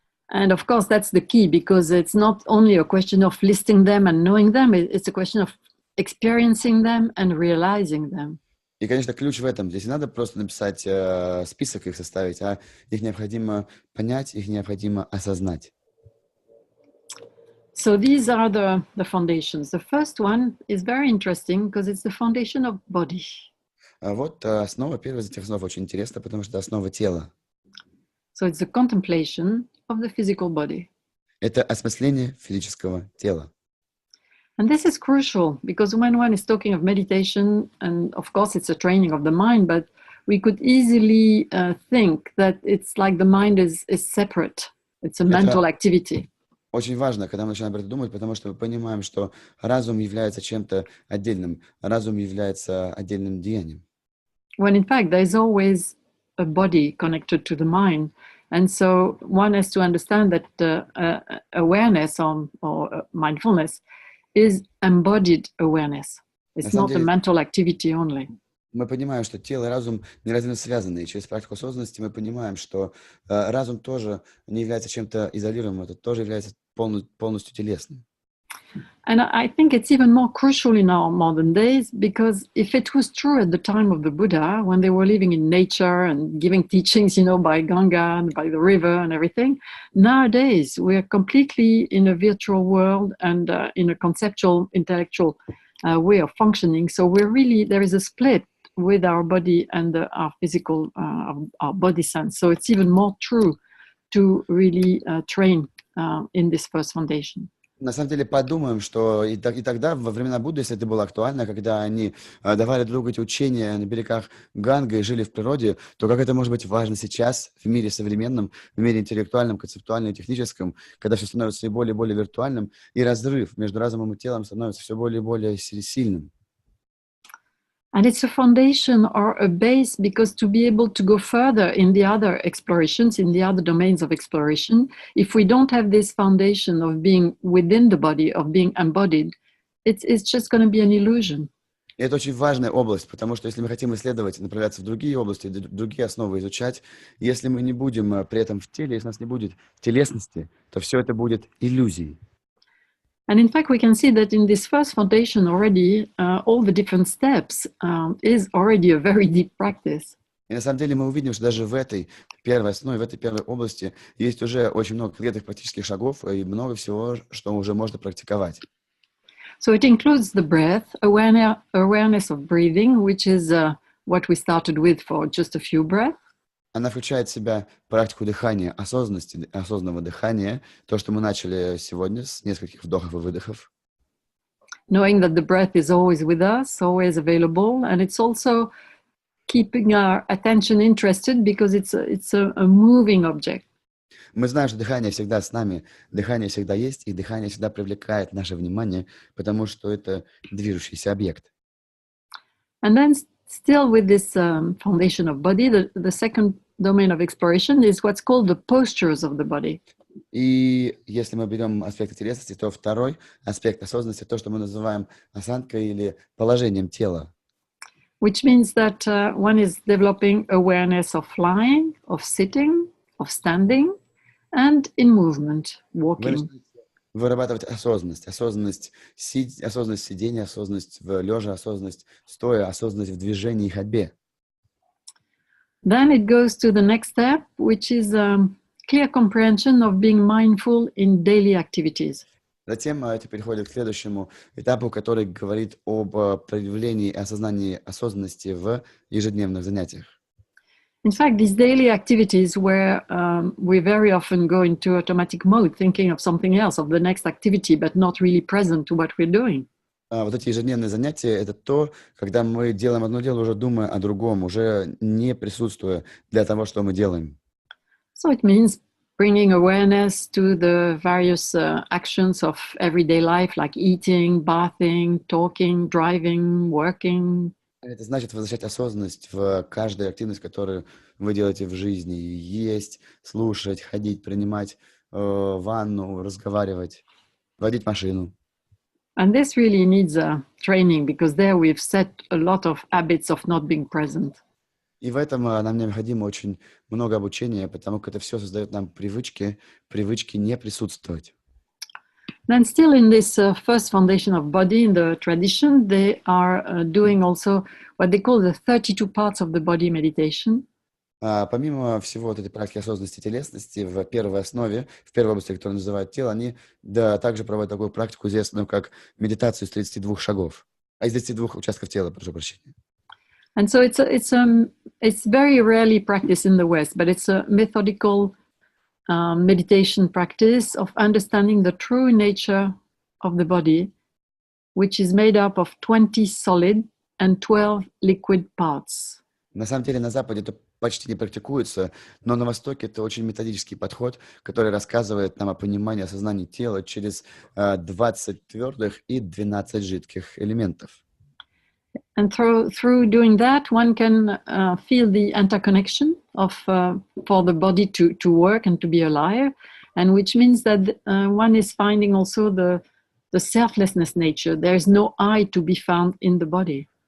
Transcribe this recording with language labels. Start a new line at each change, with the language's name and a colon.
English: And of course, that's the key, because it's not only a question of listing them and knowing them, it's a question of experiencing them and realizing them.
Russian: И, конечно, ключ в этом. Здесь не надо просто написать список, их составить, а их необходимо понять, их необходимо осознать.
English: So these are the foundations. The first one is very interesting because it's the foundation of body.
Russian: Вот основа, первая из этих основ очень интересна, потому что это основа тела.
English: So it's the contemplation of the physical body.
Russian: Это осмысление физического тела.
English: And this is crucial because when one is talking of meditation, and of course it's a training of the mind, but we could easily think that it's like the mind is separate. It's a mental activity.
Russian: Очень важно, когда мы начинаем об этом думать, потому что мы понимаем, что разум является чем-то отдельным, разум является отдельным деянием.
English: When in fact there is always a body connected to the mind. And so one has to understand that awareness or mindfulness is embodied awareness. It's not a mental activity only.
Russian: Мы понимаем, что тело и разум неразрывно связаны, и через практику осознанности мы понимаем, что разум тоже не является чем-то изолируемым, это тоже является полностью телесным.
English: And I think it's even more crucial in our modern days, because if it was true at the time of the Buddha, when they were living in nature and giving teachings, by Ganga and by the river and everything, nowadays we are completely in a virtual world and in a conceptual, intellectual way of functioning. So there is a split with our body and our physical, our body sense. So it's even more true to really train in this first foundation.
Russian: На самом деле подумаем, что и тогда, во времена Будды, если это было актуально, когда они давали друг другу эти учения на берегах Ганга и жили в природе, то как это может быть важно сейчас в мире современном, в мире интеллектуальном, концептуальном и техническом, когда все становится все более и более виртуальным, и разрыв между разумом и телом становится все более и более сильным.
English: And it's a foundation or a base, because to be able to go further in the other explorations, in the other domains of exploration, if we don't have this foundation of being within the body, of being embodied, it's just going to be an illusion.
Russian: И это очень важная область, потому что если мы хотим исследовать, направляться в другие области, другие основы изучать, если мы не будем при этом в теле, если у нас не будет телесности, то все это будет иллюзией.
English: And in fact, we can see that in this first foundation already, all the different steps is already a very deep practice.
Russian: И на самом деле мы увидим, что даже в этой первой основе, в этой первой области есть уже очень много конкретных практических шагов и много всего, что уже можно практиковать.
English: So it includes the breath, awareness of breathing, which is what we started with for just a few breaths.
Russian: Она включает в себя практику дыхания, осознанности, осознанного дыхания, то, что мы начали сегодня с нескольких вдохов и выдохов.
English: Knowing that the breath is always with us, always available, and it's also keeping our attention interested because it's a moving object.
Russian: Мы знаем, что дыхание всегда с нами, дыхание всегда есть, и дыхание всегда привлекает наше внимание, потому что это движущийся объект.
English: And then still with this foundation of body, the second domain of exploration is what's called the postures of the body.
Russian: И если мы берем аспекты телесности, то второй аспект осознанности, то, что мы называем осанкой или положением тела.
English: Which means that one is developing awareness of lying, of sitting, of standing, and in movement,
Russian: Вы
English: walking.
Russian: начинаете вырабатывать осознанность, осознанность сидения, осознанность в лежа, осознанность стоя, осознанность в движении и ходьбе.
English: Then it goes to the next step, which is clear comprehension of being mindful in daily activities.
Russian: Затем это переходит к следующему этапу, который говорит об проявлении и осознании осознанности в ежедневных занятиях.
English: In fact, these daily activities where we very often go into automatic mode, thinking of something else, of the next activity, but not really present to what we're doing.
Russian: Вот эти ежедневные занятия — это то, когда мы делаем одно дело, уже думая о другом, уже не присутствуя для того, что мы делаем.
English: So it means bringing awareness to the various actions of everyday life, like eating, bathing, talking, driving, working.
Russian: Это значит возвращать осознанность в каждую активность, которую вы делаете в жизни. Есть, слушать, ходить, принимать ванну, разговаривать, водить машину.
English: And this really needs training, because there we've set a lot of habits of not being present.
Russian: И в этом нам необходимо очень много обучения, потому что это все создает нам привычки не присутствовать.
English: Then still in this first foundation of body, in the tradition, they are doing also what they call the 32 parts of the body meditation.
Russian: Помимо всего вот этой практики осознанности и телесности, в первой основе, в первой области, которую называют тело, они также проводят такую практику, известную как медитацию из 32 шагов, из 32 участков тела, прошу прощения.
English: And so it's very rarely practiced in the West, but it's a methodical meditation practice of understanding the true nature of the body, which is made up of 20 solid and 12 liquid parts.
Russian: На самом деле на Западе это почти не практикуется, но на Востоке это очень методический подход, который рассказывает нам о понимании, осознании тела через 20 твердых и 12 жидких элементов.
English: And through doing that, one can feel the interconnection of for the body to work and to be alive, and which means that one is finding also the selflessness nature. There is no I to be found in the body.